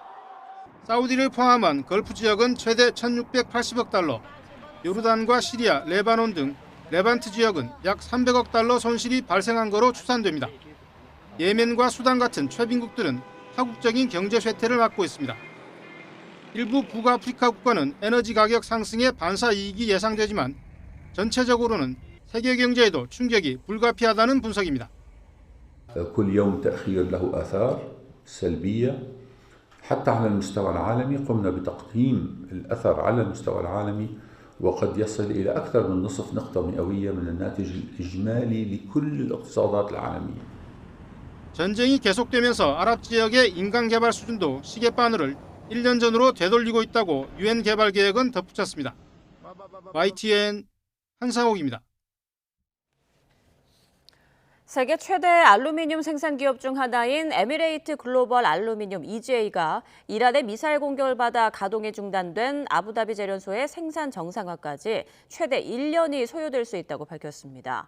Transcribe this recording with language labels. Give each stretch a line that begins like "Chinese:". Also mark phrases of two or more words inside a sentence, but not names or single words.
Korean: 사우디를 포함한 걸프 지역은 최대 1,680억 달러, 요르단과 시리아, 레바논 등 레반트 지역은 약 300억 달러 손실이 발생한 거로 추산됩니다. 예멘과 수단 같은 최빈국들은 파국적인 경제 쇠퇴를 맞고 있습니다. 일부 북아프리카 국가는 에너지 가격 상승에 반사 이익이 예상되지만 전체적으로는 세계 경제에도 충격이 불가피하다는 분석입니다.
Arabic: كل يوم تأخير له آثار سلبية حتى على المستوى العالمي. قمنا بتقييم الأثر على المستوى العالمي وقد يصل إلى أكثر من نصف نقطة مئوية من الناتج الإجمالي لكل الاقتصادات العالمية.
Korean: 전쟁이 계속되면서 아랍 지역의 인간 개발 수준도 시계바늘을 1년 전으로 되돌리고 있다고 유엔 개발 계획은 덧붙였습니다. YTN 한상욱입니다. 세계 최대 알루미늄 생산 기업 중 하나인 에미레이트 글로벌 알루미늄 EGA가 이란의 미사일 공격을 받아 가동이 중단된 아부다비 제련소의 생산 정상화까지 최대 1년이 소요될 수 있다고 밝혔습니다.